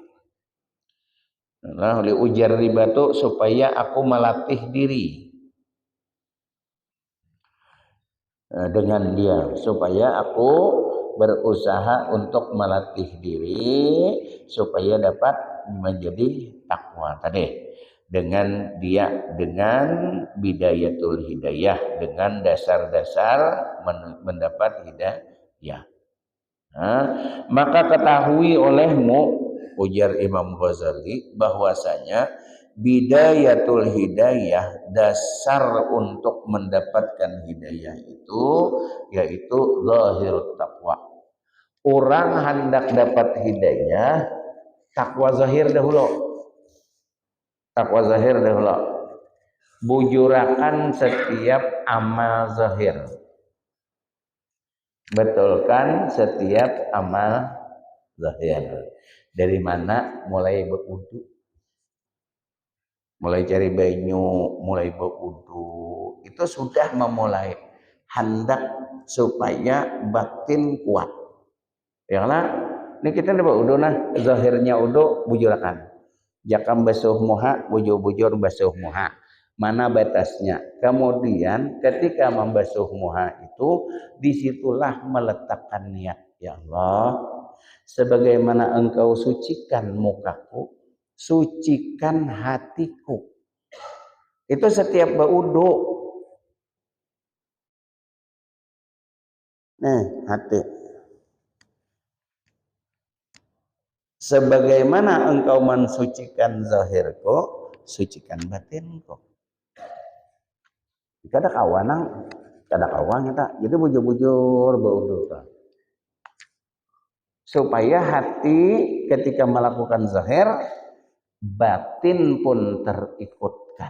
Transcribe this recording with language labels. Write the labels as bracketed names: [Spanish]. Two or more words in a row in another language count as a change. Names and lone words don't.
[Indonesian] Nah, oleh ujar riba itu supaya aku melatih diri dengan dia, supaya aku berusaha untuk melatih diri supaya dapat menjadi takwa tadi, dengan dia, dengan [Arabic] بداية الهداية, [Indonesian] dengan dasar-dasar mendapat hidayah. Nah, maka ketahui olehmu, ujar Imam Ghazali, bahwasanya [Arabic] بداية الهداية, [Indonesian] dasar untuk mendapatkan hidayah itu yaitu [Arabic] ظاهر التقوى. [Indonesian] Orang hendak dapat hidayah, takwa zahir dahulu. Takwa zahir dahulu. Bujurakan setiap amal zahir. Betulkan setiap amal zahir. Dari mana? Mulai berwudu, mulai cari banyu, mulai berwudu. Itu sudah memulai hendak supaya batin kuat. Ya lah, ini kita dapat wudu nah, zahirnya wudu bujurakan. [Banjar] Jakam basuh muha, bujur-bujur basuh muha. [Indonesian] Mana batasnya? Kemudian ketika membasuh muha itu, disitulah meletakkan niat. Ya Allah, sebagaimana engkau sucikan mukaku, sucikan hatiku. Itu setiap berwudu. Nih, hati. Sebagaimana engkau mensucikan zahirku, sucikan batinku. [Banjar] Kada kawanang, kada kawan kita. [Indonesian] Jadi bujur-bujur berwudu. Supaya hati ketika melakukan zahir, batin pun terikutkan.